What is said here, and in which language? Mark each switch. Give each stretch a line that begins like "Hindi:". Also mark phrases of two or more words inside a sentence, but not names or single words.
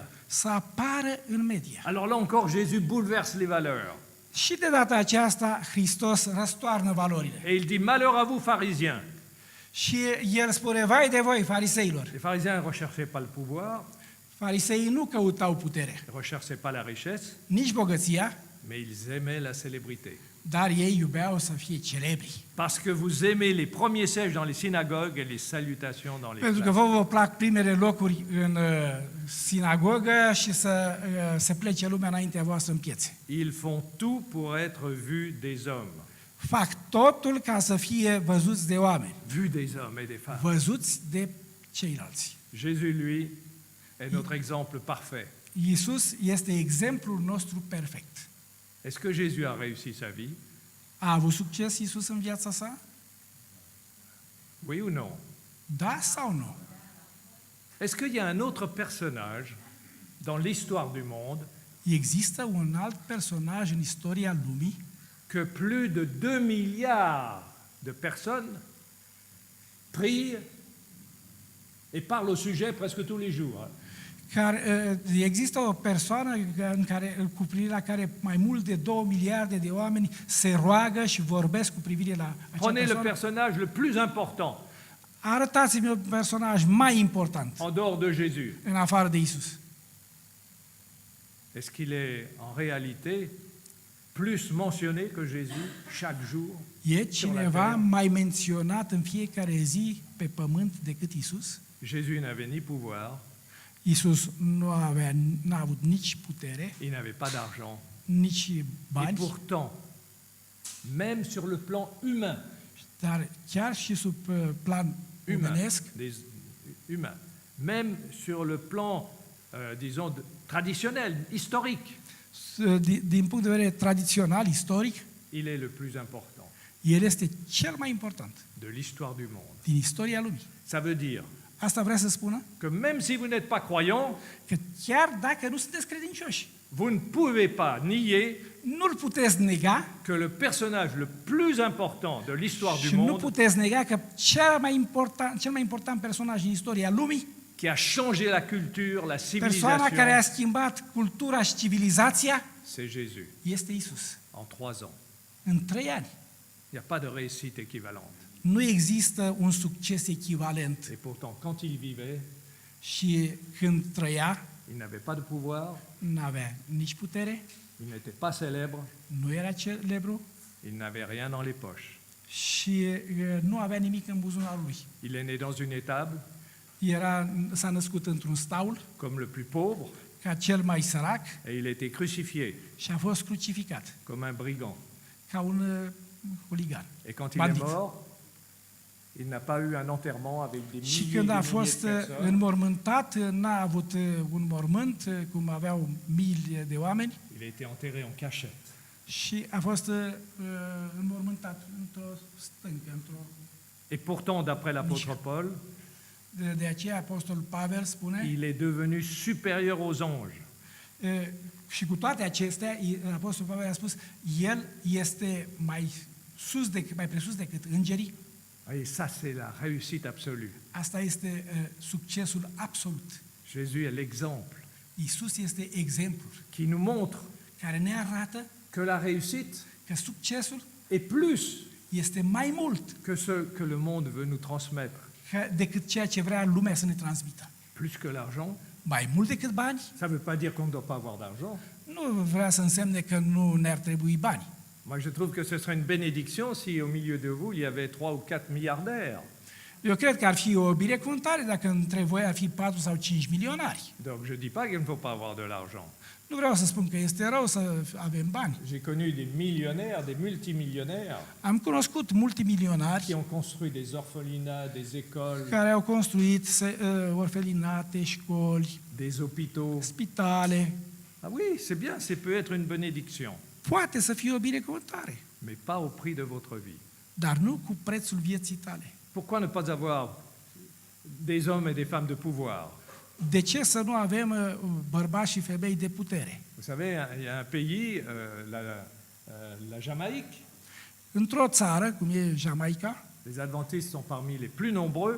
Romanian: Să apară în media.
French: Alors là encore, Jésus bouleverse les valeurs.
Romanian: Și de data aceasta, Hristos răstoarnă valorile.
French: Et il dit, malheur à vous, pharisiens.
Romanian: Și El spune, vai de voi, fariseilor.
French: Les pharisiens ne recherchaient pas le pouvoir,
Romanian: Fariseii nu căutau putere,
French: ne recherchaient pas la richesse,
Romanian: nici bogăția,
French: mais ils aimaient la célébrité.
Romanian: dar ei iubeau să fie celebri.
French: Parce que vous aimez les premiers sièges dans les synagogues et les salutations dans les
Romanian: Pentru că
French: classes.
Romanian: vă plac primele locuri în sinagogă și să se plece lumea înaintea voastră în piețe.
French: Ils font tout pour être vus des hommes.
Romanian: Fac totul ca să fie văzuți de oameni,
French: Vus des hommes et des femmes.
Romanian: văzuți de ceilalți.
French: Jésus, lui, est notre exemple parfait.
Romanian: Iisus este exemplul nostru perfect.
French: Est-ce que Jésus a réussi sa vie?
Romanian: A avut succes Iisus în viața sa?
French: Oui ou non?
Romanian: Da sau nu?
French: Est-ce qu'il y a un autre personnage dans l'histoire du monde
Romanian: Există un alt personaj în istoria lumii
French: que plus de 2 milliards de personnes prient et parlent au sujet presque tous les jours?
Romanian: care există o persoană cu privire la care mai mult de 2 miliarde de oameni se roagă și vorbesc cu privire la acea
French: Prenez le
Romanian: persoană.
French: personnage le plus important
Romanian: Arătați-mi un personaj mai important
French: en dehors de Jésus.
Romanian: în afară de Isus.
French: Est-ce qu'il est en réalité plus mentionné que Jésus chaque jour?
Romanian: E cineva
French: terre.
Romanian: mai menționat în fiecare zi pe pământ decât Isus?
French: Jésus n'avait ni pouvoir,
Romanian: Isus n-a avut nici putere,
French: il n'avait pas d'argent.
Romanian: nici
French: Et
Romanian: bani,
French: pourtant, même sur le plan humain,
Romanian: dar chiar și sub plan omenesc,
French: humain, même sur le plan, disons, traditionnel, historique,
Romanian: din punct de vedere tradițional, istoric,
French: il est le plus important
Romanian: el este cel mai important
French: de l'histoire du monde.
Romanian: din istoria lumii.
French: Ça veut dire
Romanian: Asta vrea să spună
French: que même si vous n'êtes pas croyant,
Romanian: că chiar dacă nu sunteți credincioși,
French: vous ne pouvez pas nier
Romanian: nu-l puteți nega
French: que le personnage le plus important de l'histoire
Romanian: și
French: du
Romanian: nu
French: monde,
Romanian: puteți nega că cel mai important personaj din istoria lumii,
French: qui a changé la culture, la
Romanian: persoana care a
French: civilisation,
Romanian: schimbat cultura și civilizația,
French: c'est Jésus,
Romanian: este Isus.
French: en 3 ans.
Romanian: În 3 ani.
French: Il n'y a pas de réussite équivalente.
Romanian: Nu există un succes echivalent.
French: Et pourtant, quand il vivait,
Romanian: Și când trăia,
French: il n'avait pas de pouvoir,
Romanian: nu avea nici putere,
French: il n'était pas célèbre,
Romanian: nu era celebru
French: il n'avait rien dans les poches.
Romanian: și nu avea nimic în buzunarul lui.
French: Il est né dans une étable,
Romanian: S-a născut într-un staul,
French: comme le plus pauvre,
Romanian: ca cel mai sărac,
French: et il a été crucifié,
Romanian: și a fost crucificat,
French: comme un brigand.
Romanian: ca un huligan.
French: Et quand il
Romanian: Bandit.
French: est mort, il n'a pas eu un enterrement avec des
Romanian: Și
French: milliers,
Romanian: când a
French: des milliers
Romanian: fost
French: de personnes.
Romanian: înmormântat, n-a avut un mormânt, cum aveau mii de oameni,
French: Il a été enterré en cachette.
Romanian: și a fost înmormântat într-o stâncă,
French: Et pourtant, d'après l'apôtre Paul,
Romanian: De aceea Apostolul Pavel spune,
French: il est devenu supérieur aux anges.
Romanian: și cu toate acestea, Apostolul Pavel a spus, el este mai presus decât îngerii.
French: Et ça, c'est la réussite absolue.
Romanian: Asta este succesul absolut.
French: Jésus est l'exemple
Romanian: Iisus este exemplul
French: qui nous montre
Romanian: care ne arată
French: que la réussite
Romanian: că succesul
French: est plus
Romanian: este mai mult
French: que ce que le monde veut nous transmettre.
Romanian: decât ceea ce vrea lumea să ne transmită.
French: Plus que l'argent,
Romanian: Mai mult decât bani,
French: ça ne veut pas dire qu'on ne doit pas avoir d'argent.
Romanian: nu vrea să însemne că nu ne-ar trebui bani.
French: Moi, je trouve que ce serait une bénédiction si au milieu de vous, il y avait 3 ou 4 milliardaires.
Romanian: Eu cred că ar fi o binecuvântare dacă între voi ar fi 4 sau 5 milionari.
French: Donc, je ne dis pas qu'il ne faut pas avoir de l'argent.
Romanian: Nu vreau să spun că este rău să avem bani.
French: J'ai connu des millionnaires, des multimillionnaires
Romanian: Am cunoscut multimilionari
French: qui ont construit des orphelinats, des écoles,
Romanian: care au construit orfelinate, școli,
French: des hôpitaux.
Romanian: spitale.
French: Ah oui, c'est bien, ça peut être une bénédiction,
Romanian: Poate să fie o binecuvântare,
French: mais pas au prix de votre vie.
Romanian: dar nu cu prețul vieții tale.
French: Pourquoi ne pas avoir des hommes et des femmes de pouvoir?
Romanian: De ce să nu avem bărbați și femei de putere?
French: Vous savez, il y a un pays, la Jamaïque,
Romanian: Într-o țară, cum e Jamaica,
French: les adventistes sont parmi les plus nombreux